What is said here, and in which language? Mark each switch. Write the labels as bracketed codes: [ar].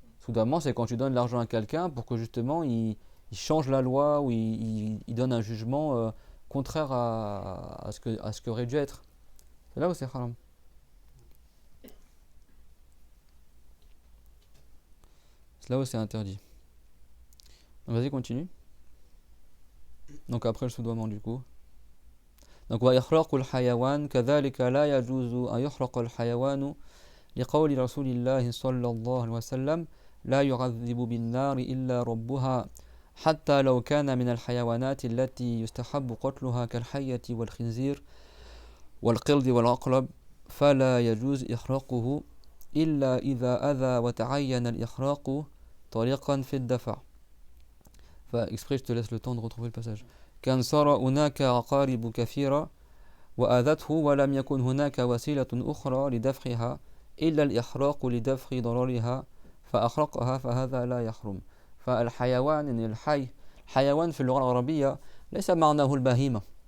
[fr] Soudoiement, c'est quand tu donnes de l'argent à quelqu'un pour que justement il change la loi ou il donne un jugement contraire à ce qu'aurait dû être. C'est là où c'est haram. C'est là où c'est interdit. Donc vas-y, continue. Donc après le soudoiement du coup. [ar] Donc ويحرق الحيوان كذلك لا يجوز أن يحرق الحيوان لقول رسول الله صلى الله عليه وسلم لا يعذب بالنار إلا ربها حتى لو كان من الحيوانات التي يستحب قتلها كالحية والخنزير والقرد والعقرب فلا يجوز إحراقه إلا إذا أذى وتعين الإحراق طريقا في الدفع. [fr] فإكسبري je te laisse le temps de retrouver le passage. [ar] كان صار هناك عقارب كثيرة وآذته ولم يكن هناك وسيلة أخرى لدفعها إلا الإحراق لدفع ضررها فأحرقها فهذا لا يحرم. فالحيوان يعني الحيوان في اللغة العربية ليس معناه البهيمة.